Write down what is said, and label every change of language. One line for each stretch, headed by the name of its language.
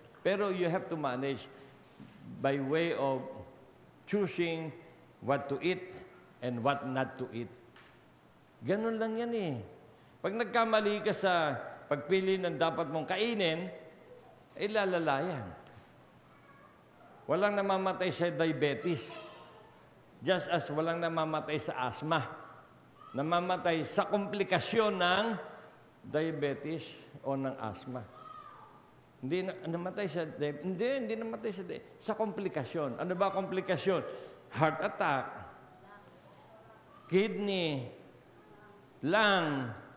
Filipino: Pero
English: you have to manage by way of choosing what to eat and what not to eat.
Filipino: Ganun lang yan eh. Pag nagkamali ka sa pagpili ng dapat mong kainin, lalala yan. Walang namamatay sa diabetes.
English: Just as
Filipino: walang namamatay sa asthma. Namamatay sa komplikasyon ng diabetes o ng asthma. Hindi namatay sa diabetes. Hindi namatay sa komplikasyon. Ano ba komplikasyon?
English: Heart attack, kidney, lung.